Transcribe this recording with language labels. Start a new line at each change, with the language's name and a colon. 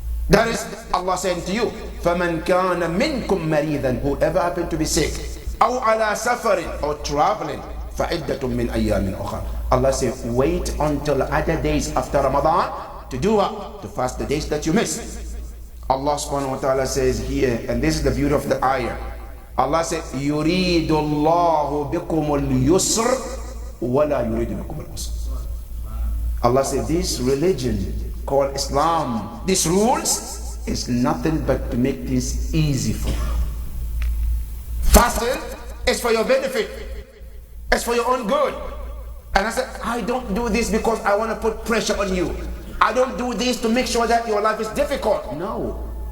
English: That is Allah saying to you,
Arabic: فَمَنْ كَانَ مِنْكُمْ مَرِيضًا,
English: whoever happened to be sick,
Arabic: أَوْ عَلَى سَفَرٍ,
English: or traveling,
Arabic: فَعِدَّةٌ مِنْ أَيَّامٍ أُخَرَ.
English: Allah says, wait until other days after Ramadan to do what? To fast the days that you missed. Allah subhanahu wa ta'ala says here, and this is the beauty of the ayah. Allah said,
Arabic: يُرِيدُ اللَّهُ بِكُمُ الْيُسْرِ وَلَا يُرِيدُ بِكُمُ الْعُسْرِ.
English: Allah said, this religion called Islam, these rules is nothing but to make this easy for you. Fasting is for your benefit. It's for your own good. And I said, I don't do this because I want to put pressure on you. I don't do this to make sure that your life is difficult. No.